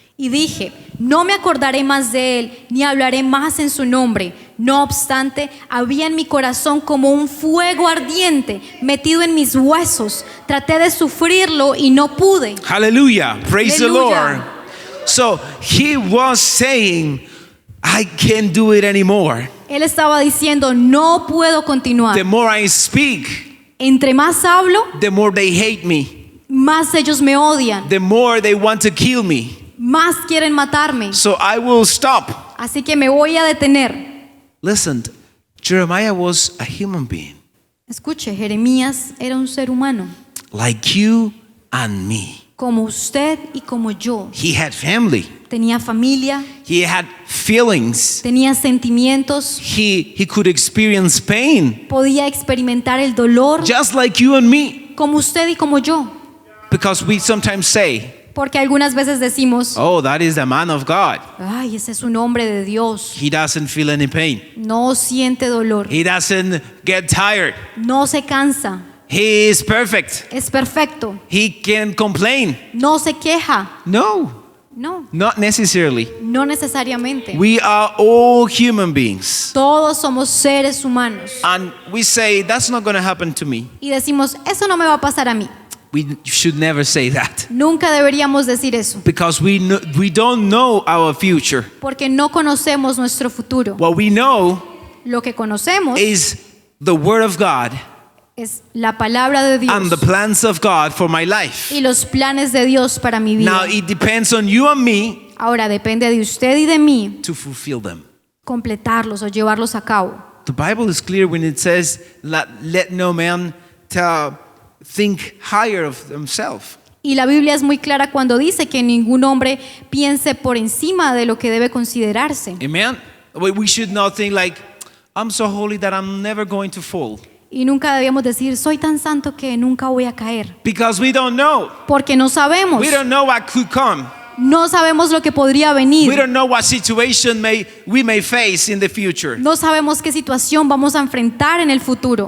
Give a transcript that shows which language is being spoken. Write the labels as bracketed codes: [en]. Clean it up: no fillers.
[es] Y dije, no me acordaré más de él, ni hablaré más en su nombre. No obstante, había en mi corazón como un fuego ardiente metido en mis huesos. Traté de sufrirlo y no pude. [en] Hallelujah. Praise the Hallelujah. Lord. So he was saying, I can't do it anymore. [es] Él estaba diciendo, no puedo continuar. [en] The more I speak, [es] Entre más hablo, [en] the more they hate me. [es] más ellos me odian, [en] The more they want to kill me. [es] más quieren matarme. [en] So I will stop. [es] Así que me voy a detener. [en] Listen, Jeremiah was a human being [es] Escuche, Jeremías era un ser humano, [en] like you and me. [es] como usted y como yo. [en] He had family. [es] Tenía familia, [en] He had feelings. [es] tenía sentimientos, [en] He could experience pain [es] podía experimentar el dolor, [en] just like you and me. [es] como usted y como yo. [en] Because we sometimes say, [es] Porque algunas veces decimos, [en] oh, that is the man of God. [es] ay, ese es un hombre de Dios. [en] He doesn't feel any pain. [es] No siente dolor, [en] He doesn't get tired. [es] no se cansa, [en] He is perfect. [es] es perfecto, [en] He can complain. [es] no se queja. [en] No, [es] No, [en] not necessarily. [es] no necesariamente. [en] We are all human beings. [es] Todos somos seres humanos. [en] And we say, that's not going to happen to me. [es] Y decimos, eso no me va a pasar a mí. [en] We should never say that. [es] Nunca deberíamos decir eso, [en] Because we don't know our future. [es] porque no conocemos nuestro futuro. [en] What we know [es] Lo que conocemos [en] is the Word of God [es] es la palabra de Dios [en] and the plans of God for my life. [es] y los planes de Dios para mi vida. [en] Now, it depends on you and me [es] Ahora depende de usted y de mí [en] to fulfill them. [es] completarlos o llevarlos a cabo. [en] The Bible is clear when it says, let no man think higher of himself. [es] Y la Biblia es muy clara cuando dice que ningún hombre piense por encima de lo que debe considerarse. [en] Amen? We should not think like, I'm so holy that I'm never going to fall. [es] Y nunca debemos decir, soy tan santo que nunca voy a caer. [en] Because we don't know. [es] Porque no sabemos. [en] We don't know what could come. [es] No sabemos lo que podría [en] We [es] venir. [en] don't know what situation we may face in the future. [es] No sabemos qué situación vamos a enfrentar en el futuro.